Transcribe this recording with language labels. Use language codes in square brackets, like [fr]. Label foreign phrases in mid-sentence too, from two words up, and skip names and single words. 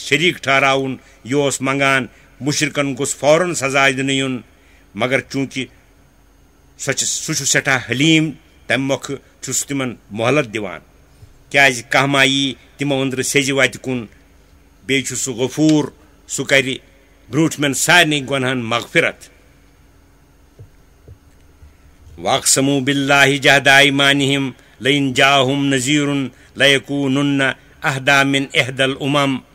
[ks] شریٖک ٹھہراوُن یہِ اوس منگان مشرکن گوٚژھ فوراً سزا دِنہٕ یُن مگر چوٗنٛکہِ سُہ چھُ سٮ۪ٹھاہ حلیٖم تمہِ مۄکھٕ چھُ سُہ تِمن مۄہلت دِوان کیازِ کانٛہہ ما یی تِمو أنٛدرٕ سیٚزِ وتہِ کُن بیٚیہِ چھُ سُہ غفوٗر سُہ کرِ برٛوٗنٛٹھمٮ۪ن سارنٕے گۄنہن مغفرت [ar] واقسموا باللہ جہد ایمانہم لئن جاءہم نذیر لیکونن اہدی من احدى الامم